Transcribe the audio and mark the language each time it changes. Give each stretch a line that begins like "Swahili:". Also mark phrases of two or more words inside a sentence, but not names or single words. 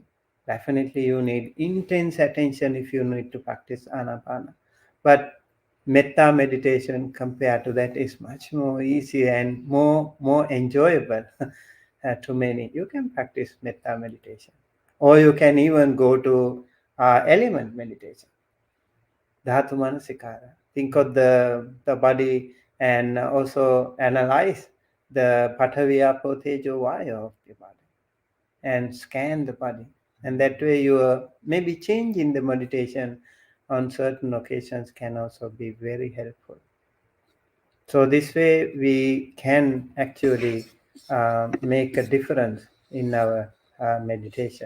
English: Definitely, you need intense attention if you need to practice anapana. But metta meditation compared to that is much more easy and more enjoyable to many. You can practice metta meditation, or you can even go to element meditation,
Pali: dhatu manasikara.
English: Think of the body, and also analyze the
Pali: pathavi apo tejo vaya
English: of the body, and scan the body. And that way, your maybe change in the meditation on certain occasions can also be very helpful. So this way we can actually make a difference in our meditation.